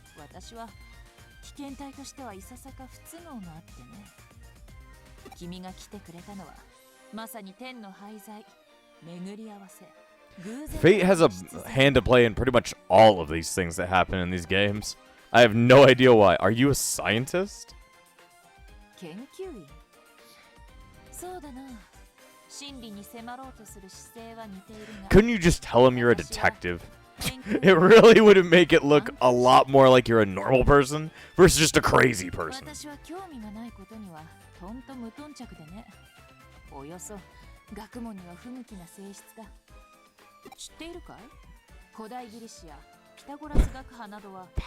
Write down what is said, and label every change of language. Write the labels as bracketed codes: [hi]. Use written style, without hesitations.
[ja] 私は危険体としてはいささか不都合があってね。君が来てくれたのはまさに天の廃材、巡り合わせ。 [en] Fate has a hand to play in pretty much all of these things that happen in these games. I have no idea why. Are you a scientist? [ja] 研究員。そうだな。真理に迫ろうとする姿勢は似ているが。 [en] Couldn't you just tell him you're a detective? It really would make it look a lot more like you're a normal person versus just a crazy person. [ja] 私は興味がないことにはとんと無頓着でね。およそ学問には不向きな性質だ。知っているかい？古代ギリシア、ピタゴラス学派などは。